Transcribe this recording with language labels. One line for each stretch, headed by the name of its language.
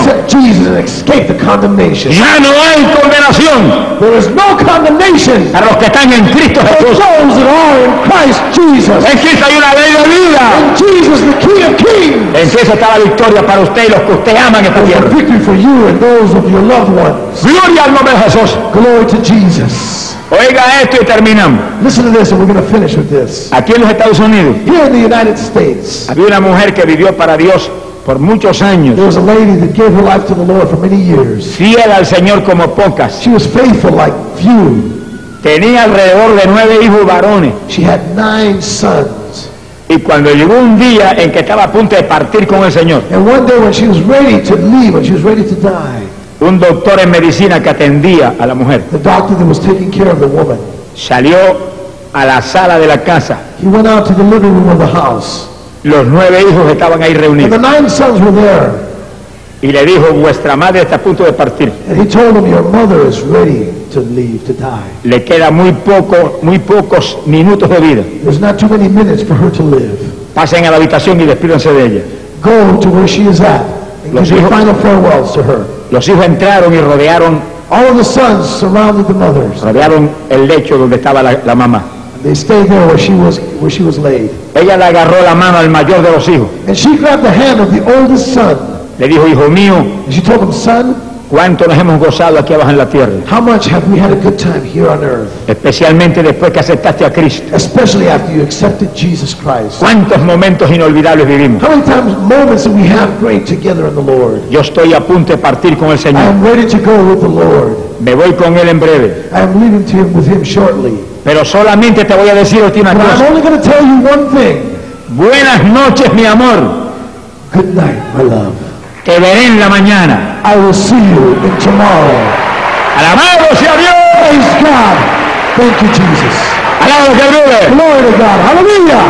English: Accept Jesus and escape the condemnation.
Spanish: Ya no hay condenación.
English: There is no condemnation.
Spanish: Para los que están en Cristo Jesús.
English: For those that are in Christ Jesus.
Spanish: En Cristo hay una ley de vida.
English: In Jesus, the King of Kings.
Spanish: En Cristo está la victoria para usted y los que usted ama en esta tierra.
English: There's a victory for you and those of your loved ones.
Spanish: Gloria al nombre de Jesús.
English: Glory to Jesus.
Spanish: Oiga esto y terminamos.
English: Listen to this, and we're going to finish with this.
Spanish: Aquí en los Estados Unidos.
English: Here in the United States.
Spanish: Había una mujer que vivió para Dios por muchos años.
English: There was a lady that gave her life to the Lord for many years.
Spanish: Fiel al Señor como pocas.
English: She was faithful like few.
Spanish: Tenía alrededor de 9 hijos varones.
English: She had 9 sons.
Spanish: Y cuando llegó un día en que estaba a punto de partir con el Señor.
English: And one day when she was ready to leave, when she was ready to die.
Spanish: Un doctor en medicina que atendía a la mujer.
English: The doctor that was taking care of the woman.
Spanish: Salió a la sala de la casa.
English: He went out to the living room of the house.
Spanish: Los 9 hijos estaban ahí reunidos.
English: And the 9 sons were there.
Spanish: Y le dijo, vuestra madre está a punto de partir.
English: And he told them, your mother is ready to leave, to die.
Spanish: Le queda muy pocos minutos de vida.
English: There's not too many minutes for her to live.
Spanish: Pasen a la habitación y despídanse de ella.
English: Go to where she is at. Give your final farewells to her.
Spanish: Los hijos entraron y rodearon.
English: All of the sons surrounded the mothers.
Spanish: Rodearon el lecho donde estaba la mamá.
English: And they stayed there where she was laid.
Spanish: Ella le agarró la mano al mayor de los hijos.
English: And she grabbed the hand of the oldest son.
Spanish: Le dijo, hijo mío.
English: And she told him, son.
Spanish: ¿Cuánto nos hemos gozado aquí abajo en la tierra?
English: How much have we had a good time here on earth?
Spanish: Especialmente después que aceptaste a Cristo.
English: Especially after you accepted Jesus Christ.
Spanish: ¿Cuántos momentos inolvidables vivimos?
English: How many times moments we have great together in the Lord.
Spanish: Yo estoy a punto de partir con el Señor.
English: I am ready to go with the Lord.
Spanish: Me voy con él en breve.
English: I am leaving to him with him shortly.
Spanish: Pero solamente te voy a decir última cosa.
English: I'm only going to tell you one thing.
Spanish: Buenas noches, mi amor.
English: Good night, my love.
Spanish: Te veré en la mañana.
English: I will see you in tomorrow.
Spanish: Alabado sea Dios.
English: Praise God. Thank you, Jesus.
Spanish: Alabado que vive.
English: Glory to God. Hallelujah.